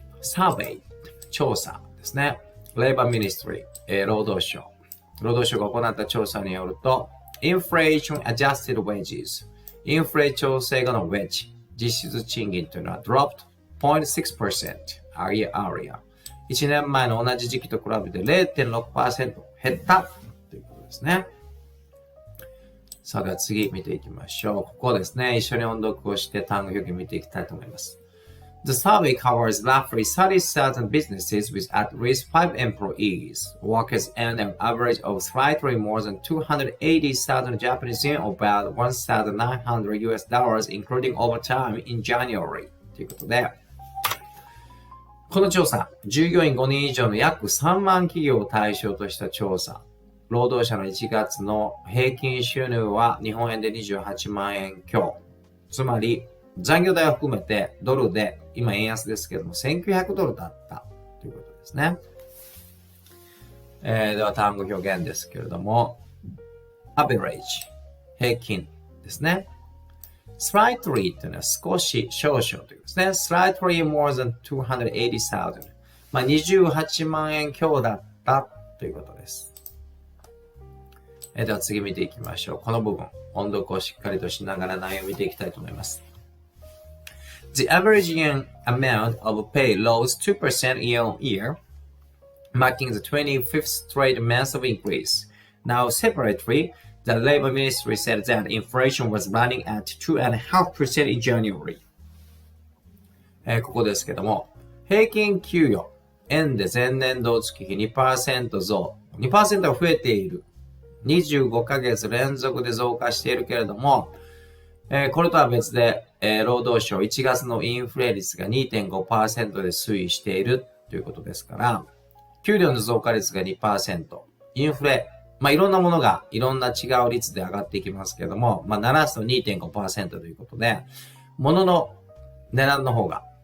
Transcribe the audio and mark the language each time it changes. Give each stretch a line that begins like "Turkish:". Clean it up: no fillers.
Japanese: survey、調査ですね。Labor Ministry、労働省が行った調査によると、
English: Inflation Adjusted Wages、
Japanese: インフレ調整後の wage、実質賃金というのは
English: dropped 0.6% a year earlier。
Japanese: 1年前の同じ時期と比べて 0.6% 減ったということですね。さあ、では次見ていきましょう。ここですね。一緒に音読をして単語表現見ていきたいと思います。
English: The survey covers roughly 30,000 businesses with at least 5 employees. Workers earn an average of slightly more than 280,000 Japanese yen or about $1,900 US including overtime in January.
Japanese: ということで、この調査、従業員5人以上の約3万企業を対象とした調査。労働者の1月の平均収入は日本円で28万円強。つまり、残業代を含めてドルで、今円安ですけども、1900ドルだったということですね。では単語表現ですけれども、average、平均ですね。 slightly というのは少し、少々ということですね。
English: slightly more than 280,000。
Japanese: 28万円強だったということです。では次見ていきましょう。この部分、音読をしっかりとしながら内容を見ていきたいと思います。
English: The average amount of pay rose 2% year on year, marking the 25th straight month of increase. Now, separately, the Labor Ministry said that inflation was running at 2.5% in January.
Japanese: ここですけども、平均給与、円で前年同月比 2% 増。 2% が増えている。25ヶ月連続で増加しているけれども、これとは別で、労働省1月のインフレ率が 2.5% で推移しているということですから、給料の増加率が 2%、インフレ、いろんなものがいろんな違う率で上がっていきますけれども、ならすと 2.5% ということで、物の値段の方が、